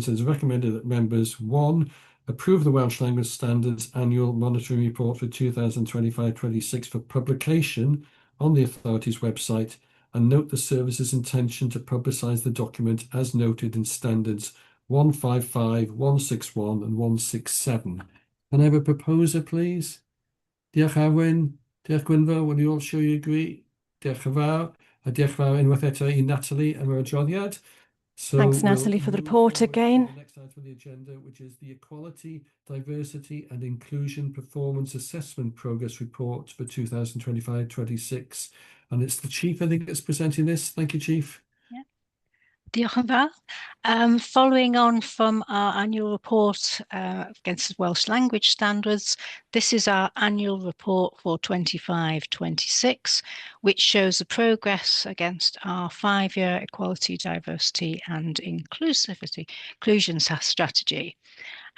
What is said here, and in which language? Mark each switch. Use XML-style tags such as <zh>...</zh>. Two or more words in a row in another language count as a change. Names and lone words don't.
<en>It's recommended that members 1, approve the Welsh Language Standards Annual Monitoring Report for 2025-26 for publication on the authority's website, and note the service's intention to publicise the document as noted in Standards 155, 161 and 167. Can I have a proposer, please?</en> <cy>Diolch Arwyn. Diolch Gwynfor.</cy> <en>Will you all show you agree?</en> <cy>Diolch yn fawr. A diolch fawr unwaith eto I Natalie am yr adroddiad.</cy> <en>So thanks, Natalie, for the report again. The next item on the agenda, which is the Equality, Diversity and Inclusion Performance Assessment Progress Report for 2025-26. And it's the Chief, I think, that's presenting this. Thank you, Chief.</en> <cy>Diolch yn fawr.</cy> <en>Following on from our annual report against Welsh language standards, this is our annual report for 25-26, which shows the progress against our 5-year equality, diversity and inclusion strategy.</en>